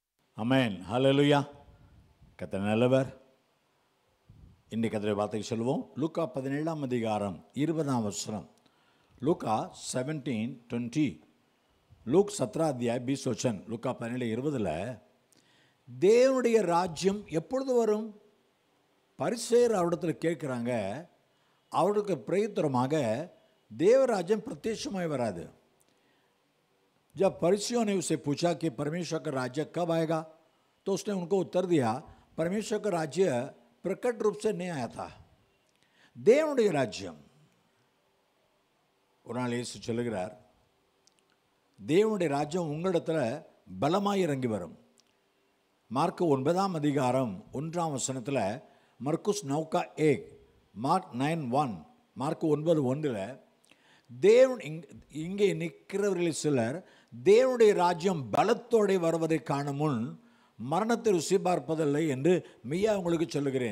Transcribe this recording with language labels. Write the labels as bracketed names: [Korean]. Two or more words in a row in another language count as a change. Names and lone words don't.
[Tamil] அமேன். ஹல்லேலூயா. கர்த்தர் நல்லவர். இன்றைக்கு கர்த்தருடைய வார்த்தைக்கு சொல்லுவோம். லூக்கா 17ஆம் அதிகாரம் 20ஆம் வசனம். லூக்கா 17:20. [Hindi] லூக் 17 अध्याय 20 वचन. [Tamil] லூக்கா 17:20 தேவனுடைய ராஜ்யம் எப்பொழுது வரும்? பரிசேயர் அவரிடத்தில் கேட்குறாங்க. அவருக்கு பிரயுத்தரமாக தேவராஜ்யம் பிரத்யட்சமாய் வராது. [Hindi] जब फरीसियों ने उससे पूछा कि परमेश्वर का राज्य कब आएगा, तो उसने उनको उत्तर दिया, परमेश्वर का राज्य प्रकट रूप से नहीं आया था. [Tamil] தேவனுடைய ராஜ்யம். ஒரு நாள் இயேசு சொல்லுகிறார், தேவனுடைய ராஜ்யம் உங்களிடத்தில் பலமாய் இறங்கி வரும். மார்க் 9ஆம் அதிகாரம் 1ஆம் வசனத்தில் மர்குஸ் 9:1, மார்க் 9:1, மார்க் 9:1 தேவன் இங்கே நிற்கிறவர்களில் சிலர் தேவனுடைய ராஜ்யம் பலத்தோடு வருவதை காண முன் மரணத்தை ருசி பார்ப்பதில்லை என்று மெய்யா உங்களுக்கு சொல்லுகிறேன்.